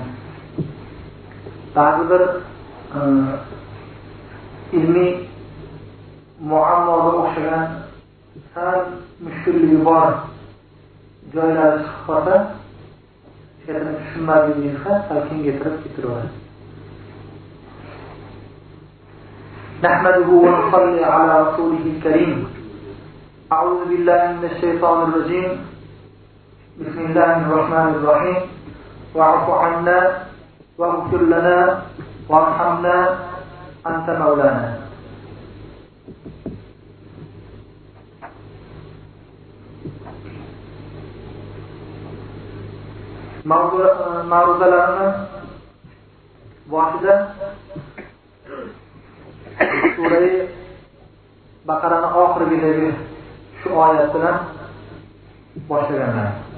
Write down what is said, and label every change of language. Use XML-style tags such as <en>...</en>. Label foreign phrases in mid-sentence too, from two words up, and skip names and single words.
<uz>Ba'zi bir ilmiy muammoga o'xshagan sal mushkulligi bor joylari chiqib qolsa, she'rni tushunmadingizga salkin getirib ketaveradi.</uz> <ar>نحمده ونصلي على رسوله الكريم. أعوذ بالله من الشيطان الرجيم. بسم الله الرحمن الرحيم واعف عنا واغفر لنا وارحمنا أنت مولانا.</ar> <uz>Ma'ruzalarni boshida Sura-i Baqaraning oxirgidagi shu oyat bilan boshlaganlar.</uz>